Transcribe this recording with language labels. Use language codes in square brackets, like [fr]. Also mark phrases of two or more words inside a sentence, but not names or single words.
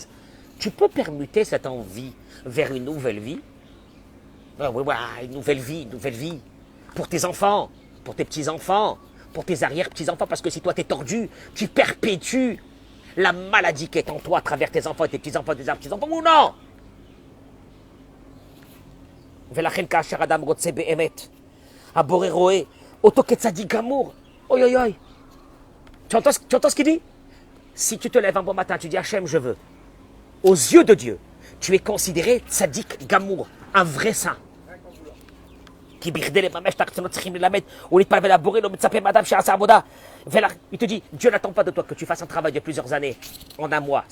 [fr] Tu peux permuter cette envie vers une nouvelle vie. Une nouvelle vie. Pour tes enfants, pour tes petits-enfants, pour tes arrière-petits-enfants. Parce que si toi t'es tordu, tu perpétues la maladie qui est en toi à travers tes enfants et tes petits-enfants, tes arrière-petits-enfants, ou non? [he] ולכן כאשר אדם רוצה באמת, הבורא רואה אותו כצדיק גמור. [fr] Oi, oi, oi. Tu entends ce qu'il dit? Si tu te lèves un bon matin, tu dis Hachem, je veux. Aux yeux de Dieu, tu es considéré [he] צדיק גמור, [fr] un vrai saint. Il te dit, Dieu n'attend pas de toi que tu fasses un travail de plusieurs années en un mois.